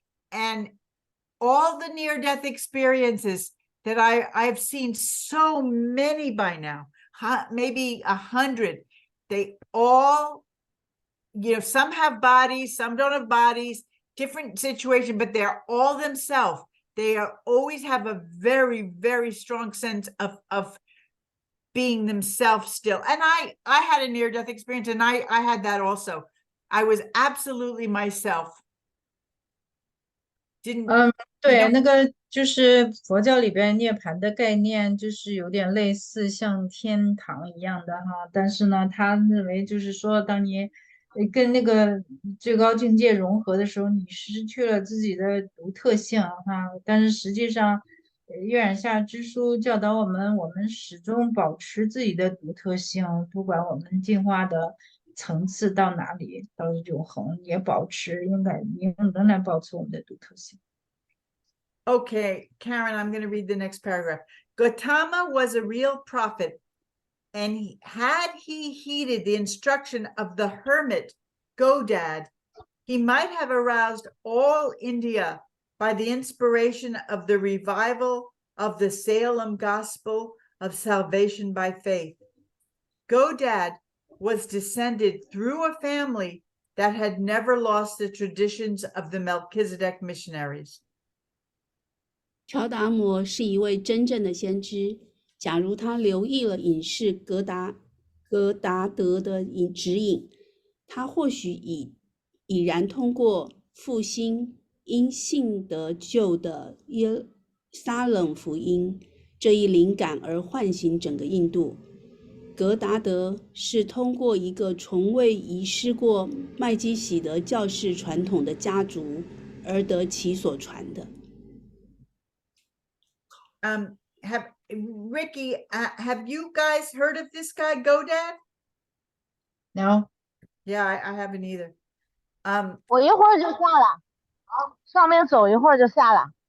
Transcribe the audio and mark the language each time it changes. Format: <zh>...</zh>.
<en>And all the near-death experiences that I've seen, so many by now, maybe 100, they all, some have bodies, some don't have bodies, different situation, but they're all themselves. They always have a very, very strong sense of being themselves still. And I had a near-death experience, and I had that also. I was absolutely myself.</en> <zh>对，那个就是佛教里边涅槃的概念，就是有点类似像天堂一样的哈。但是呢，他认为就是说，当你跟那个最高境界融合的时候，你失去了自己的独特性哈。但是实际上，月染下之书教导我们，我们始终保持自己的独特性，不管我们进化的层次到哪里，到永恒也保持，仍然保持我们的独特性。</zh> <en>Okay, Karen, I'm going to read the next paragraph. Gautama was a real prophet, and had he heeded the instruction of the hermit Godad, he might have aroused all India by the inspiration of the revival of the Salem gospel of salvation by faith. Godad was descended through a family that had never lost the traditions of the Melchizedek missionaries.</en> <zh>乔达摩是一位真正的先知。假如他留意了隐士格达德的指引，他或许已然通过复兴因信得救的耶撒冷福音这一灵感而唤醒整个印度。格达德是通过一个从未遗失过麦基喜德教士传统的家族而得其所传的。</zh> <en>Ricky, have you guys heard of this guy Godad? No. Yeah, I haven't either.</en> <zh>我一会儿就下了，上面走一会儿就下了。</zh>